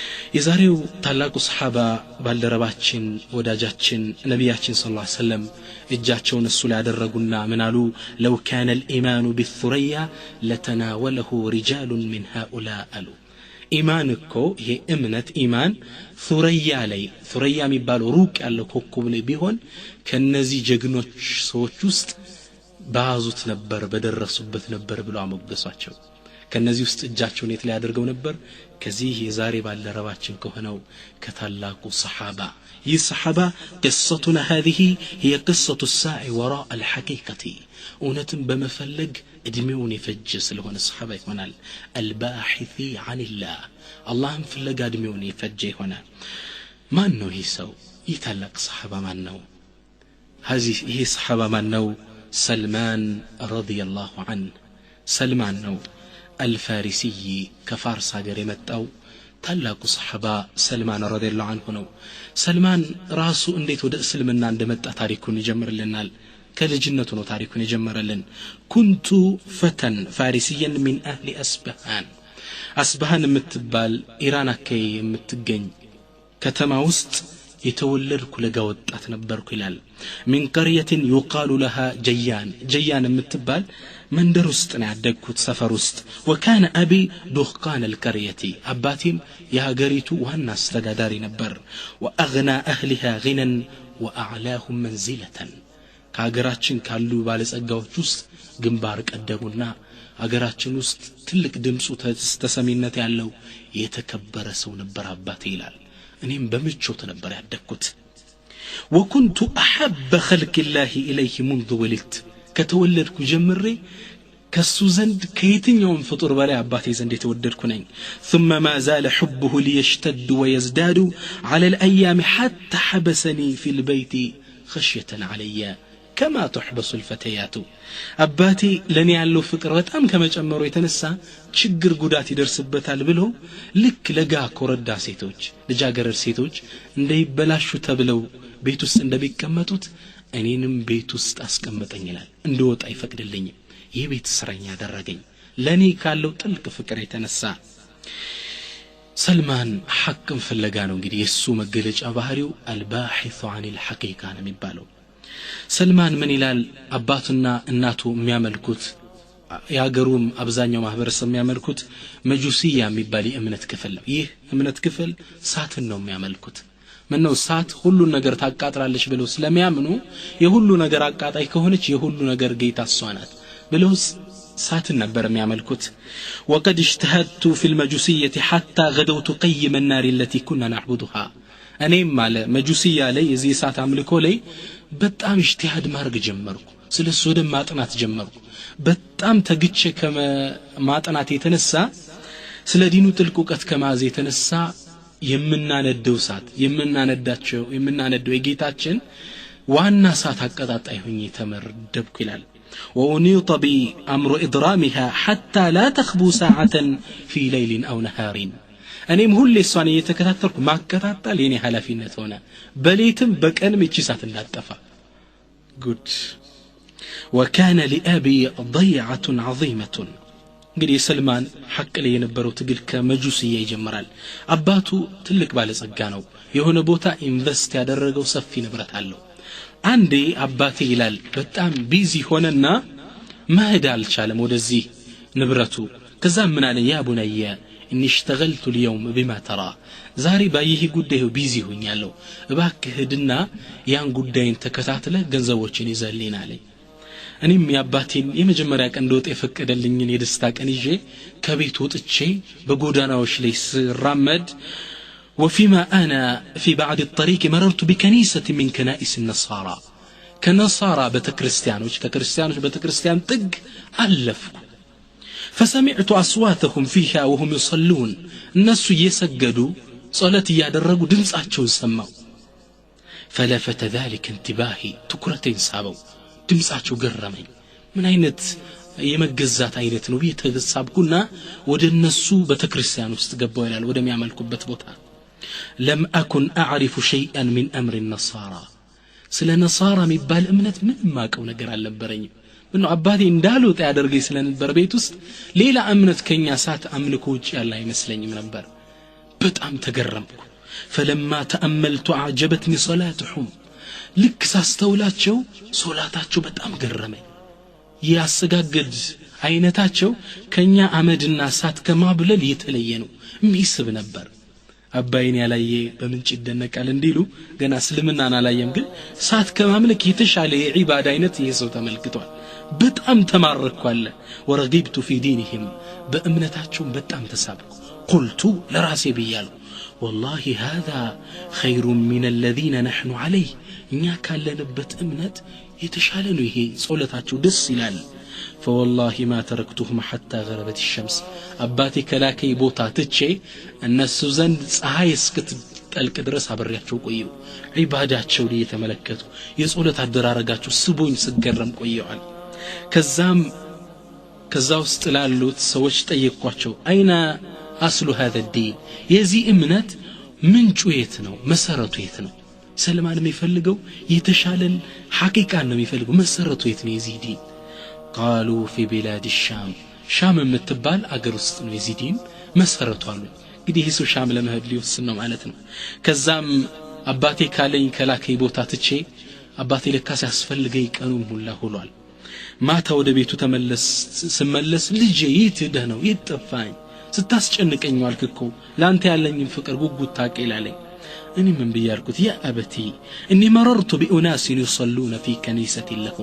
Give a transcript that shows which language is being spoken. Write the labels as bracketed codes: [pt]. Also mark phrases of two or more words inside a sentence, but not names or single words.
[am] የዛሬው ታላቁ ሰሃባ ባልደረባችን ወዳጃችን ነብያችን [ar] صلى الله عليه وسلم [am] እጃቸውን እሱ ላይ ያደረጉና ምናሉ [ar] لو كان الإيمان بالثريا لتناوله رجال من هؤلاء [am] አሉ ኢማን እኮ ይሄ እምነት ኢማን ሱረያ የሚባለው ሩቅ ያለው ኮከብ ላይ ቢሆን ከነዚህ ጀግኖች ሰዎች ውስጥ ባዙት ነበር በደረሱበት ነበር ብሎ አመገሷቸው ከነዚህ ውስጥ እጃቸውን የት ላይ አድርገው ነበር ከዚህ የዛሬ ባልደረባችን ከሆነው ከታላቁ ሰሃባ ይህ ሰሃባ [ar] قصتنا هذه هي قصة الساعي وراء الحقيقة [am] እውነትን በመፈለግ እድሜውን የፈጀ ስለሆነ ሰሃባ ይሆናል [ar] الباحث عن الله [am] አላህን ፍለጋ እድሜውን የፈጀ ይሆናል ማን ነው ይህ ሰው ይህ ታላቅ ሰሃባ ማን ነው ይህ ሰሃባ ማን ነው [ar] سلمان رضي الله عنه [am] سلمان ነው [ar] الفارسي كفارس [am] ሀገር የመጣው ታላቁ ሰሃባ ሰልማን [ar] رضي الله عنه [am] ነው ሰልማን ራሱ እንዴት ወደ እስልምና እንደመጣ ታሪኩን ይጀምርልናል ከልጅነቱ ነው ታሪኩን ይጀምራልን [ar] كنت فتى فارسيا من اهل [am] አስባሃን የምትባል ኢራን አካባቢ የምትገኝ ከተማ ውስጥ የተወለድኩ ለጋ ወጣት ነበርኩ ይላል [ar] من قرية يقال لها جيان [am] የምትባል መንደር ውስጥ ነው ያደግኩት ሰፈር ውስጥ [ar] وكان ابي دهقان القرية [am] አባቴም የሀገሪቱ ዋና አስተዳዳሪ ነበር [ar] واغنى اهلها غنى واعلاهم منزلة [am] ከሀገራችን ካሉ ባለጸጋዎች ውስጥ ግንባር ቀደሙና ሀገራችን ውስጥ ትልቅ ድምጹ ተሰሚነት ያለው የተከበረ ሰው ነበር አባቴ ይላል እኔም በምቾት ነበር ያደግኩት [ar] وكنت احب خلق الله اليه منذ ولدت [am] ከተወለድኩ ጀምሬ ከሱ ዘንድ ከየትኛውም ፍጡር በላይ አባቴ ዘንድ የተወደድኩ ነኝ [ar] ثم ما زال حبه ليشتد ويزداد على الايام حتى حبسني في البيت خشية علي كما تحبس الفتيات [am] አባቴ ለኔ ያለው ፍቅር በጣም ከመጨመሩ የተነሳ ችግር ጉዳት ይደርስበታል ብሎ ልክ ለጋ ኮረዳ ሴቶች ልጃገረድ ሴቶች እንደይበላሹ ተብለው ቤት ውስጥ እንደሚቀመጡት እኔንም ቤት ውስጥ አስቀመጠኝ ይላል እንደወጣ ይፈቅድልኝም የቤት እስረኛ አደረገኝ ለኔ ካለው ጥልቅ ፍቅር የተነሳ ሰልማን ሐቅን ፍለጋ ነው እንግዲህ የሱ መገለጫ ባህሪው [ar] الباحث عن الحقيقة [am] ነው የሚባለው ሰልማን ምን ይላል አባቱና እናቱ የሚያመልኩት ያገሩም አብዛኛው ማህበረሰብ የሚያመልኩት መጁሲያ የሚባል የእምነት ክፍል ነው ይህ እምነት ክፍል ሳትን ነው የሚያመልኩት ምነው ሳት ሁሉ ነገር ታቃጥራለች ብለው ስለሚያምኑ የሁሉ ነገር አቃጣይ ከሆነች የሁሉ ነገር ጌታ እሷ ናት ብለው ሳትን ነበር የሚያመልኩት [ar] وقد اجتهدت في المجوسية حتى غدوت قيم النار التي كنا نعبدها [am] እኔም ማለ መጁሲያ ላይ እዚህ ሳት አምልኮ ላይ በጣም اجتهاد ማድረግ ጀመርኩ ስለሱ ወደ ማጥናት ጀመርኩ በጣም ተግቼ ከማጥናት የተነሳ ስለ ዲኑ ጥልቅ ዕውቀት ከማዝ የተነሳ የምናነደው ሳት የምናነደው የጌታችን ዋና ሳት አቀጣጣይ ሆኜ ተመረደብኩ ይላል [ar] وأنيط بأمر إضرامها حتى لا تخبو ساعة في ليل أو نهار [am] እኔም ሁሌ እሷን እየተከታተልኩ ማከታተል የኔ ኃላፊነት ሆነ በሌትም በቀንም እቺ ሳት እንዳጠፋ ጉድ [ar] وكان لأبي ضيعة عظيمة [am] እንግዲህ ሰልማን ሐቅ ላይ የነበረው ትግል ከመጁሲያ ይጀምራል አባቱ ትልቅ ባለጸጋ ነው የሆነ ቦታ ኢንቨስት ያደረገው ሰፊ ንብረት አለው አንዴ አባቴ ይላል በጣም ቢዚ ሆነና መሄድ አልቻለም ወደዚህ ንብረቱ ከዛ ምን አለ [ar] يا بني اني اشتغلت اليوم بما [am] ترى ዛሬ ባይህ ጉዳዩ ቢዚ ሆኛለሁ እባክህ ሄድና ያን ጉዳይን ተከታተለ ገንዘቦችን ይዘልኝ አለኝ እኔም ያባቴን የመጀመሪያ ቀን እንደወጣ የፈቀደልኝን የደስታ ቀን ይዤ ከቤት ወጥቼ በጎዳናዎች ላይ ስራመድ [ar] وفيما انا في بعض الطريق مررت بكنيسة من كنائس النصارى [am] كنصارى بتكريستيانوች ከክርስቲያኖች በተክርስቲያን ጥግ አለፍኩ [ar] فسمعت اصواتهم فيها وهم يصلون الناس يسجدوا صلاه [am] ያደረጉ ድምጻቸውን ሰማው [ar] فلفت ذلك انتباهي [am] ትኩረቴን ሳበው ድምጻቸው ገረመኝ ምን አይነት የመገዛት አይነት ነው የተገሳብኩና ወደነሱ በተክርስቲያን ውስጥ ገባው ይላል ወደሚያመልኩበት ቦታ [ar] لم أكن أعرف شيئا من أمر النصارى [am] ስለ ነሳራ የሚባል እምነት ምንም ማቀው ነገር አልነበረኝም ምነው አባቴ እንዳሉት ያደርገኝ ስለነበር ቤት ውስጥ ሌላ እምነት ከኛ ሳት አምልኮ ውጭ ያለ አይመስለኝም ነበር በጣም ተገረምኩ [ar] فلما تأملت أعجبتني صلاتهم [am] ልክ ሳስተውላቸው ሶላታቸው በጣም ገረመኝ ያሰጋገድ አይነታቸው ከኛ አመድና ሳት ከማብለል የተለየ ነው ሚስብ ነበር አባይን ያላየ በምንጭ ይደነቃል እንዲሉ ገና እስልምናን አላየም ግን ሳት ከማምለክ የተሻለ የዒባዳ አይነት ይሰው ተመልክቷል በጣም ተማረኳለ ወረጊብቱ [ar] في دينهم [am] በእምነታቸው በጣም ተሳብኩ قلت ለራሴ ብያለሁ [ar] والله هذا خير من الذين نحن عليه [am] እኛ ካለንበት እምነት የተሻለ ነው ይሄ ጾለታቸው ደስ ይላል [ar] فوالله ما تركتهم حتى غربت الشمس [am] አባቴ ከላከይ ቦታ ትቼ እነሱ ዘንድ ፀሐይ እስክትጠልቅ ድረስ አብሬያቸው ቆየሁ ዒባዳቸው ላይ የተመለከቱ የጾለት አደራረጋቸው ስቦኝ ስገረም ቆየዋል ከዛ ውስጥ ላሉት ሰዎች ጠየቅኳቸው [ar] أين أصل هذا الدين [am] የዚህ እምነት ምንጩ የት ነው መሰረቱ የት ነው ሰልማን የሚፈልገው የተሻለን ሐቂቃ ነው የሚፈልገው መሰረቱ የት ነው የዚህ ዲን [ar] قالوا في بلاد الشام شام [am] የምትባል አገር ውስጥ ነው የዚህ ዲን መሰረቱ አሉ እንግዲህ እሱ ሻም ለመሄድ ሊወስን ነው ማለት ነው ከዛም አባቴ ካለኝ ከላከይ ቦታ ትቼ አባቴ ለካስ ያስፈልገኝ ቀኑን ሁላ ሆሏል ማታ ወደ ቤቱ ስመለስ ልጄ የት ሄደህ ነው ይጠፋኝ ስታስጨንቀኝ ዋልክኮ ላንተ ያለኝን ፍቅር ጉጉት ታቀይላለኝ እኔ ምን ብያልኩት [ar] يا أبتي اني مررت باناس يصلون في كنيسه لهم